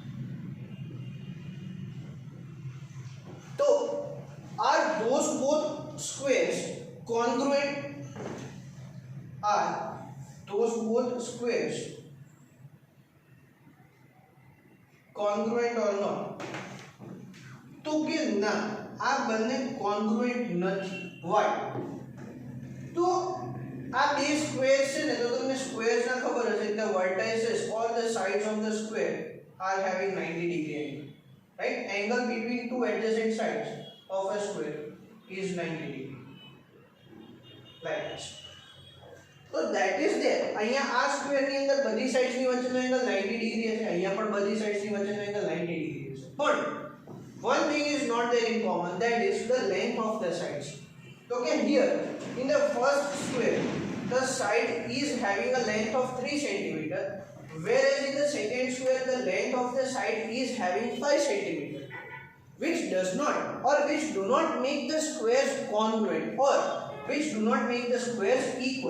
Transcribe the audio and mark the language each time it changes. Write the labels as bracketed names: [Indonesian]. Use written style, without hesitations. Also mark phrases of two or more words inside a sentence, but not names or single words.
[English] So are those both squares congruent? Are those both squares congruent or not? [Gujarati] તો કિ ના આ બને congruent नहीं. Why? तो આ બે સ્ક્વેર છે ને તો તમને સ્ક્વેર્સ ના ખબર હશે [English] the vertices all the sides of the square are having 90 degree angle, right? Angle between two adjacent sides of a square is 90 degree, like this. So that is there. [Gujarati] અહીંયા આ સ્ક્વેર ની અંદર બધી સાઇડ્સ ની વચ્ચેનો એંગલ 90 ડિગ્રી હશે, અહીંયા પણ બધી સાઇડ્સ ની વચ્ચેનો એંગલ 90 ડિગ્રી હશે. [English] પણ one thing is not there in common, that is the length of the sides. Okay, here in the first square the side is having a length of 3 cm, whereas in the second square the length of the side is having 5 cm, which does not or which do not make the squares congruent or which do not make the squares equal.